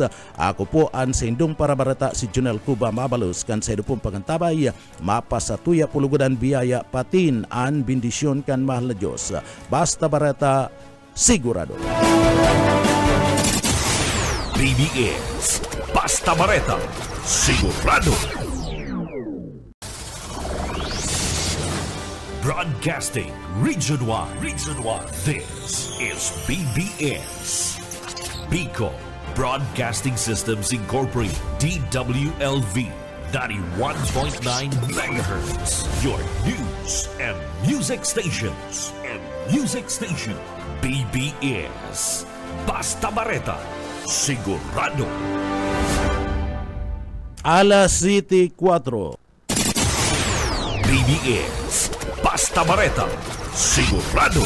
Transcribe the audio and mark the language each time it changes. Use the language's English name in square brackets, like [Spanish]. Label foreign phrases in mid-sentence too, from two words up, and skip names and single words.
[Bikol] Ako po ang sindong para bareta si Junel Cuba Mabalos kan sa idupong pangantabay mapasatuya pulugudan biyaya patin ang bendisyon kan mahal na Diyos. Basta bareta sigurado. BBS Basta Bareta Sigurado. [English] Broadcasting Region 1. This is BBS Bicol Broadcasting Systems Incorporated, DWLV 91.9 MHz. Your news and music stations. [Bikol] BBS Basta Bareta Sigurado. Alas 7:04. BBS Basta Bareta Sigurado.